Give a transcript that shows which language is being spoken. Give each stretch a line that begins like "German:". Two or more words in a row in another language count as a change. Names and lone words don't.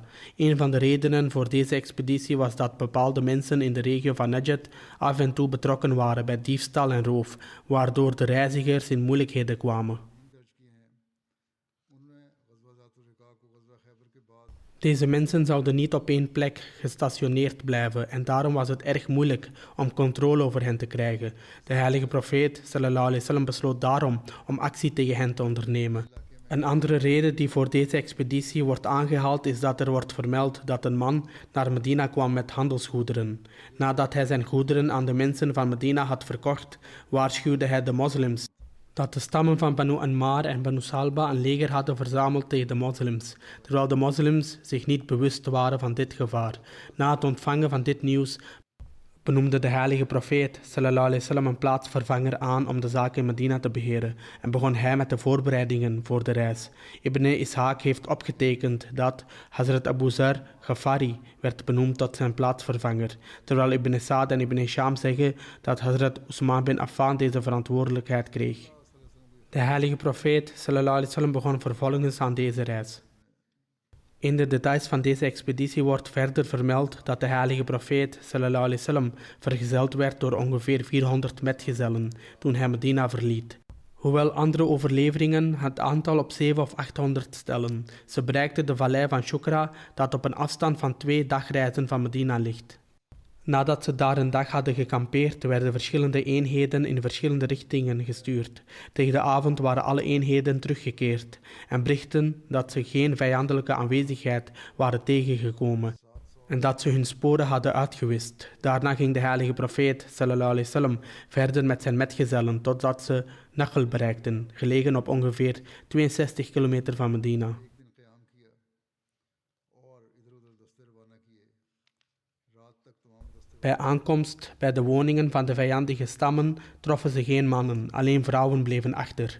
Dutch: Een van de redenen voor deze expeditie was dat bepaalde mensen in de regio van Najd af en toe betrokken waren bij diefstal en roof, waardoor de reizigers in moeilijkheden kwamen. Deze mensen zouden niet op één plek gestationeerd blijven en daarom was het erg moeilijk om controle over hen te krijgen. De heilige profeet
Arabic: صلى الله عليه وسلم
Dutch: besloot daarom om actie tegen hen te ondernemen. Een andere reden die voor deze expeditie wordt aangehaald is dat er wordt vermeld dat een man naar Medina kwam met handelsgoederen. Nadat hij zijn goederen aan de mensen van Medina had verkocht, waarschuwde hij de moslims dat de stammen van Banu Anmar en Banu Salba een leger hadden verzameld tegen de moslims, terwijl de moslims zich niet bewust waren van dit gevaar. Na het ontvangen van dit nieuws benoemde de heilige profeet
Arabic: صلى الله عليه وسلم
Dutch: een plaatsvervanger aan om de zaken in Medina te beheren en begon hij met de voorbereidingen voor de reis. Ibn Ishaq heeft opgetekend dat Hazrat Abu Zar Ghafari werd benoemd tot zijn plaatsvervanger, terwijl Ibn Sa'd en Ibn Hisham zeggen dat Hazrat Usman bin Affan deze verantwoordelijkheid kreeg. De heilige profeet
Arabic: صلى الله عليه وسلم
Dutch: begon vervolgens aan deze reis. In de details van deze expeditie wordt verder vermeld dat de heilige profeet
Arabic: صلى الله عليه وسلم
Dutch: vergezeld werd door ongeveer 400 metgezellen toen hij Medina verliet. Hoewel andere overleveringen het aantal op 700 of 800 stellen. Ze bereikten de vallei van Shukra, dat op een afstand van 2 dagreizen van Medina ligt. Nadat ze daar een dag hadden gekampeerd, werden verschillende eenheden in verschillende richtingen gestuurd. Tegen de avond waren alle eenheden teruggekeerd en berichten dat ze geen vijandelijke aanwezigheid waren tegengekomen en dat ze hun sporen hadden uitgewist. Daarna ging de heilige profeet
Arabic: صلى الله عليه وسلم
Dutch: verder met zijn metgezellen totdat ze Nakhl bereikten, gelegen op ongeveer 62 kilometer van Medina. Bij aankomst bij de woningen van de vijandige stammen troffen ze geen mannen, alleen vrouwen bleven achter.